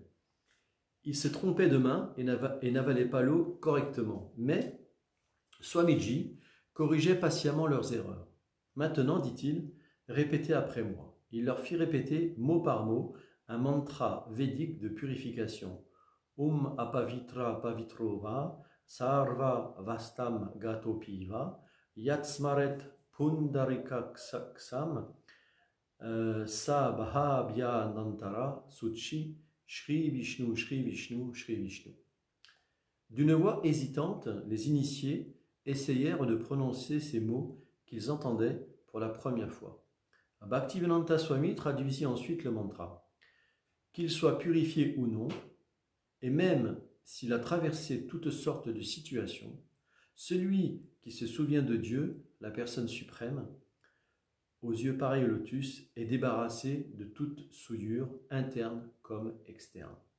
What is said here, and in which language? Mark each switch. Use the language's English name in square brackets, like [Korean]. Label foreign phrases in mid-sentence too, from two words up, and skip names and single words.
[French] Ils se trompaient de main et n'avalaient pas l'eau correctement, mais Swamiji corrigeait patiemment leurs erreurs. Maintenant, dit-il, répétez après moi. Il leur fit répéter mot par mot un mantra védique de purification. [Sanskrit] Apavitra pavitrova sarva vastam gatopiva yatsmaret pundarikaksam sa bhabhya nantara suchi Shri Vishnu, Shri Vishnu, Shri Vishnu. [French] D'une voix hésitante, les initiés essayèrent de prononcer ces mots qu'ils entendaient pour la première fois. Bhaktivedanta Swami traduisit ensuite le mantra. Qu'il soit purifié ou non, et même s'il a traversé toutes sortes de situations, celui qui se souvient de Dieu, la personne suprême, aux yeux pareils au lotus, est débarrassé de toute souillure, interne comme externe.